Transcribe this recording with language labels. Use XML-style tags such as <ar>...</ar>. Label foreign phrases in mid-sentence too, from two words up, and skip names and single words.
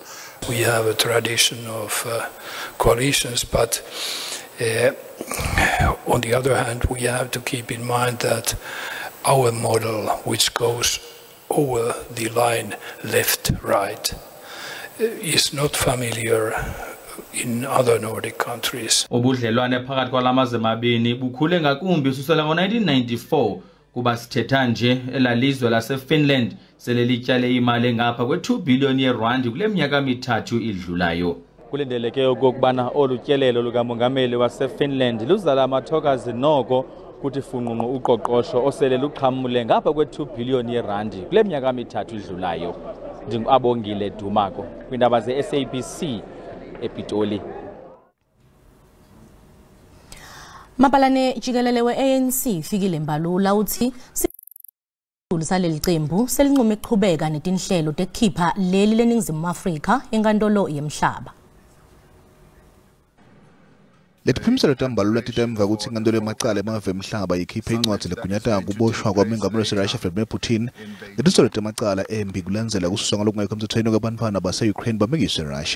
<en>We have a tradition of coalitions, but on the other hand, we have to keep in mind that our model, which goes over the line left-right, is not familiar in other Nordic countries.</en> <xh>Ubudlelwane phakathi kwalamazwe amabini bukhule ngakumbi susela ngo-1994 kuba sithetha nje elalizwe laseFinland sele lityale imali engapha kwe-2 billion yeRand kule minyaka mithathu idlulayo. Kulindeleke okokubana olu tyelelo lukamongameli waseFinland luzala amathokazi noko kuthi funqunqu uqoqosho osele luqhamule ngapha kwe-2 billion yeRand kule minyaka mithathu idlulayo. Ndingabongile Dumako kwindaba ze-SABC ePitoli.</xh> <ss>Mapalane jikelele we-ANC fikile Mbalula uthi saleli qembu selinqume ukuqhubeka netinhlelo tekukhipha leli leNingizimu Afrika enkantolo yemhlaba. Letiphimiselo tambalula titemva ukuthi inkantolo yamacala emave emhlaba yikhiphe incwadi legunyata kuboshwa kwamengameli waseRussia Vladimir Putin ngetisolo temacala embi kulandzela kususwa ngalokungekho emthethweni kwabantwana base-Ukraine bamekiswe eRussia.</ss>